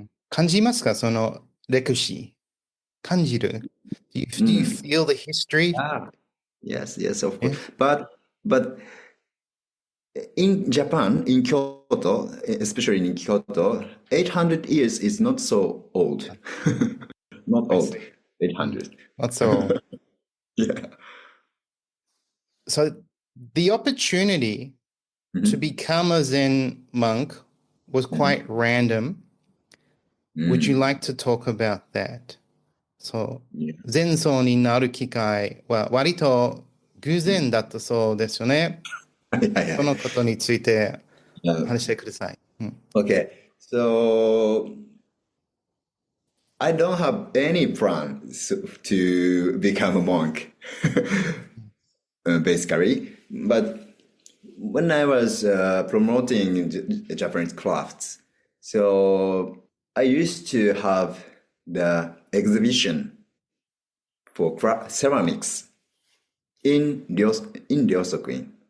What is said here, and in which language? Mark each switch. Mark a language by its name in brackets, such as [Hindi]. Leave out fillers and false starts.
[Japanese] 感じますかその歴史感じる [English] do you feel the history? Yes, of course. But in Japan, in Kyoto, especially in Kyoto, 800 years is not so old. Not old, 800. Not so. Yeah. So the opportunity to become a Zen monk was quite random. Would you like to talk about that? [Japanese] そう、禅僧になる機会は割と偶然だったそうですよね。そのことについて話してください。 [English] Okay, so I don't have any plans to become a monk, basically. But when I was promoting Japanese crafts, so I used to have the exhibition for ceramics in Ryosokuin.